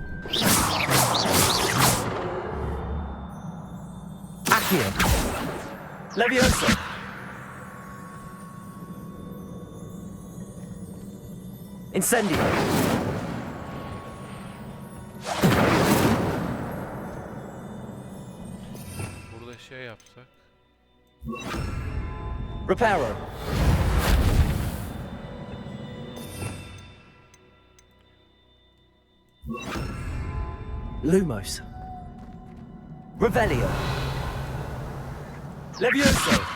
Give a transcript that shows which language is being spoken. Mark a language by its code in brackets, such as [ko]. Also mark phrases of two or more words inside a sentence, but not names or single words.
[tr] Accio. Levioso. Incendio. Burada şey yapsak. Reparo. Lumos. Revelio. Levioso.